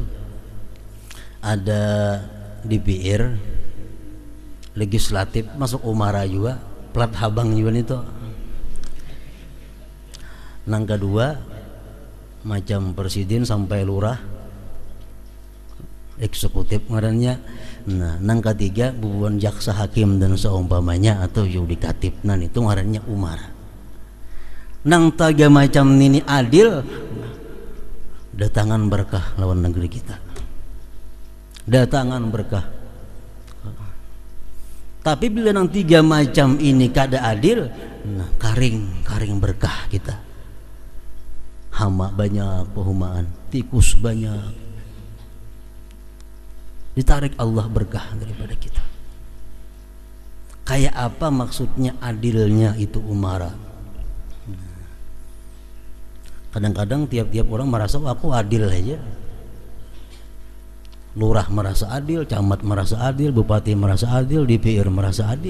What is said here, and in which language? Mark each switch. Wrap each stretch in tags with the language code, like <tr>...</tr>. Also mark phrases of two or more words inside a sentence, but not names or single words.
<bjn>Ada DPR, legislatif, masuk umara juga, plat habang juga itu.</bjn> <id>Yang kedua macam presiden sampai lurah,</id> <bjn>eksekutif ngarannya. Nah, nang ketiga bubuan jaksa hakim dan seumpamanya atau yudikatif. Nah, itu ngarannya umara. Nang taga macam ini adil, datangan berkah lawan negeri kita. Datangan berkah. Tapi bila nang tiga macam ini kada adil, nah karing berkah kita. Hama banyak, pehumaan, tikus banyak.</bjn> <id>Ditarik Allah berkah daripada kita. Kayak apa maksudnya adilnya itu umara? Kadang-kadang tiap-tiap orang merasa aku adil aja. Lurah merasa adil, camat merasa adil, bupati merasa adil, DPR merasa adil.</id>